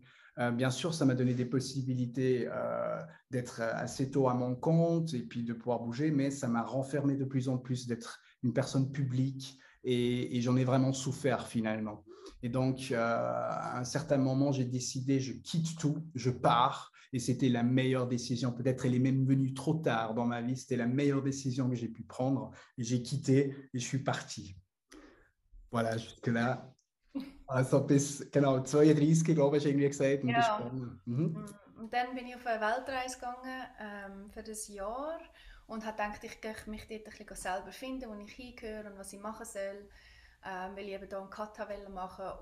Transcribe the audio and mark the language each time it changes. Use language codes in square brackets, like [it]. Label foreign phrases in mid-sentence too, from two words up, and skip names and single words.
[fr] Bien sûr, ça m'a donné des possibilités d'être assez tôt à mon compte et puis de pouvoir bouger, mais ça m'a renfermé de plus en plus d'être une personne publique et j'en ai vraiment souffert finalement. Et donc, à un certain moment, j'ai décidé, je quitte tout, je pars. Et c'était la meilleure décision. Peut-être elle est même venue trop tard dans ma vie. C'était la meilleure décision que j'ai pu prendre. Et j'ai quitté et je suis parti. Voilà, jusque-là. [de] Also bis, genau, 32, glaube ich, irgendwie gesagt. Und Ja. Und dann bin ich auf eine Weltreise gegangen für ein Jahr und habe gedacht, ich gehe mich dort ein bisschen selber finden, wo ich hingehöre und was ich machen soll, weil ich eben hier einen Kata machen wollte.